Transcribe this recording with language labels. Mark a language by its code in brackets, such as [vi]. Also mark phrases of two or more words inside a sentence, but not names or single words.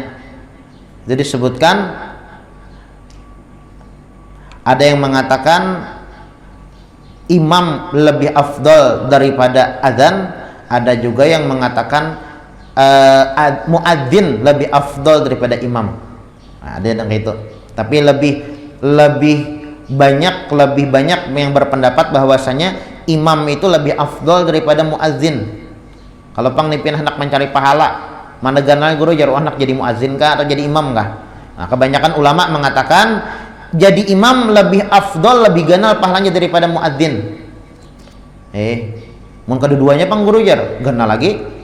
[id] Jadi disebutkan ada yang mengatakan imam lebih afdol daripada adzan, ada juga yang mengatakan muadzin lebih afdol daripada imam. Nah, ada yang itu. Tapi lebih banyak yang berpendapat bahwasanya imam itu lebih afdol daripada muadzin. [bjn] Kalau pang nipin hendak mencari pahala, mana ganal guru jaru anak jadi muadzin kah atau jadi imam kah? [id] Nah, kebanyakan ulama mengatakan jadi imam lebih afdol, lebih ganal pahalanya daripada muadzin. [bjn] Mun kedua-duanya pang guru jar ganal lagi.